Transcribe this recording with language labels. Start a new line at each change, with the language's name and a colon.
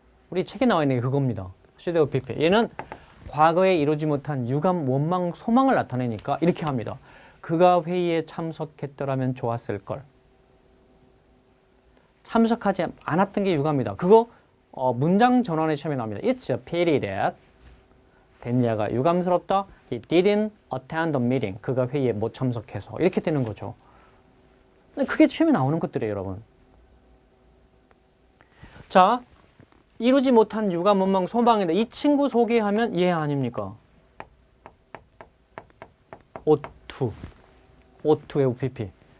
Korean: 우리 책에 나와 있는 게 그겁니다.
English: should pp.
Korean: 얘는 과거에 이루지 못한 유감, 원망, 소망을 나타내니까 이렇게 합니다. 그가 회의에 참석했더라면 좋았을 걸. 참석하지 않았던 게 유감이다. 그거 문장 전환의 시험에 나옵니다.
English: It's a pity that
Korean: 됐냐가 유감스럽다.
English: He didn't attend the meeting.
Korean: 그가 회의에 못 참석해서 이렇게 되는 거죠. 근데 그게 시험에 나오는 것들이에요, 여러분. 자, 이루지 못한 유감, 원망, 소망인데 이 친구 소개하면 얘 아닙니까?
English: ought to have pp.